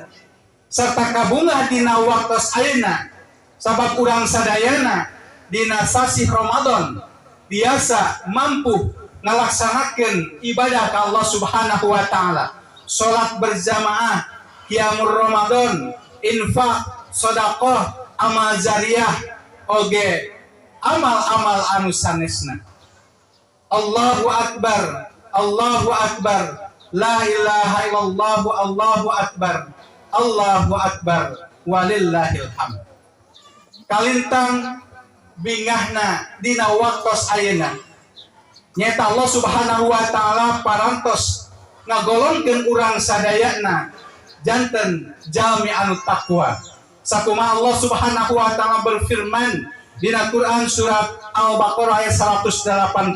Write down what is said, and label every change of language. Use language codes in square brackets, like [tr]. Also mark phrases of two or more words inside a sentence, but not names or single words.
[su] Serta kabunga dina waktos ayeuna sabab urang sadayana dina sasih Ramadan biasa mampu ngalaksanakeun ibadah ka [ar] الله سبحانه وتعالى, [su] salat berjamaah, [ar] قيام رمضان, [su] infak, sedekah, amal jariyah oge amal-amal anu sanesna. [ar] الله أكبر، الله أكبر، لا إله إلا الله، الله أكبر، الله أكبر، ولله الحمد. [su] Kalintang bingahna dina waktos ayeuna nyata [ar] الله سبحانه وتعالى [su] parantos ngagolongkeun urang sadayana janten jalmi anu takwa. Sakumaha [ar] الله سبحانه وتعالى [su] berfirman dina Quran surat Al-Baqarah ayat 183.